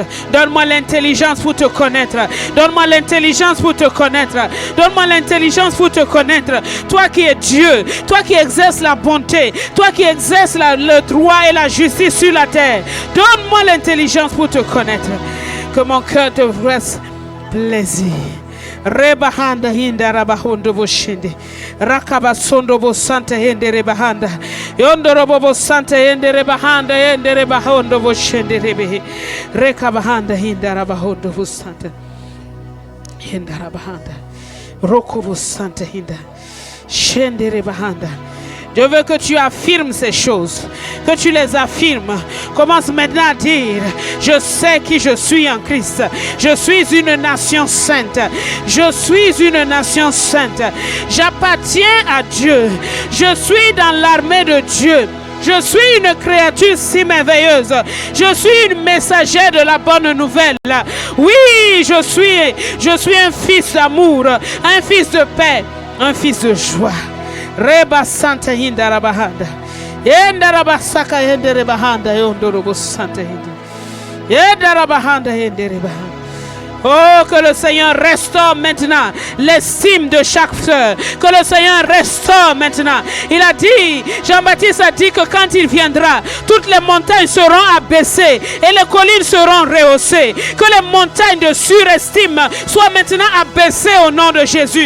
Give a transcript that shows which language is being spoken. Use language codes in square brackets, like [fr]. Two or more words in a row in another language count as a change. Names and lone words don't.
[fr] Donne-moi l'intelligence pour te connaître. Donne-moi l'intelligence pour te connaître. Donne-moi l'intelligence pour te connaître. Toi qui es Dieu, toi qui exerces la bonté, toi qui exerces le droit et la justice sur la terre. Donne-moi l'intelligence pour te connaître. Que mon cœur te fasse plaisir. Rebahanda hinda rabahondo boshende rakaba sondo bo santa hende rebahanda yondo robo santa hende rebahanda hende rebahondo boshende rebe rekabahanda hinda rabahondo bo santa hinda rabahanda rokobo santa hinda shende rebahanda Je veux que tu affirmes ces choses, que tu les affirmes. Commence maintenant à dire, je sais qui je suis en Christ. Je suis une nation sainte. Je suis une nation sainte. J'appartiens à Dieu. Je suis dans l'armée de Dieu. Je suis une créature si merveilleuse. Je suis une messagère de la bonne nouvelle. Oui, je suis un fils d'amour, un fils de paix, un fils de joie. Reba Santa Hinda Rabahanda. Yenda Rabasaka Hende Rebahanda Yondorobo Santa Hinda. Yenda Rabahanda Hende Rebahanda. Oh, que le Seigneur restaure maintenant l'estime de chaque sœur. Que le Seigneur restaure maintenant. Il a dit, Jean-Baptiste a dit que quand il viendra, toutes les montagnes seront abaissées et les collines seront rehaussées. Que les montagnes de surestime soient maintenant abaissées au nom de Jésus.